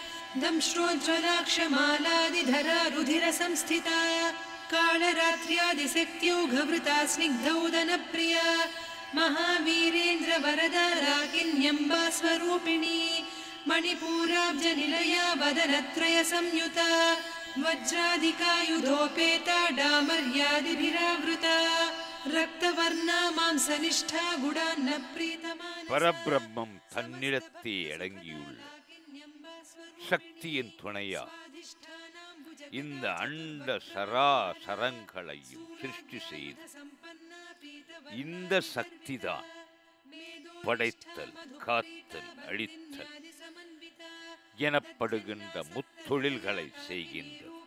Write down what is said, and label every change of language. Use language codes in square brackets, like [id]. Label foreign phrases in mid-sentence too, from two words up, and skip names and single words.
[sa] दंष्ट्रोज्ज्वलाक्षमालादिधरा रुधिरसंस्थिता कालरात्र्यादिशक्त्योघवृता स्निग्धौदनप्रिया महावीरेन्द्रवरदा राकिन्यम्बा स्वरूपिणी मणिपूराब्जनिलया वदनत्रयसंयुता वज्राधिकायुधोपेता डामर्यादिभिरावृता रक्तवर्णा मांसनिष्ठा गुडान्न प्रीतमा [ta] பரபிரம்மம் தன்னிடத்தே அடங்கியுள்ள சக்தியின் துணையா இந்த அண்ட சராசரங்களையும் சிருஷ்டி செய்து இந்த சக்திதான் படைத்தல், காத்தல், அழித்தல் எனப்படுகின்ற முத்தொழில்களை செய்கின்றது.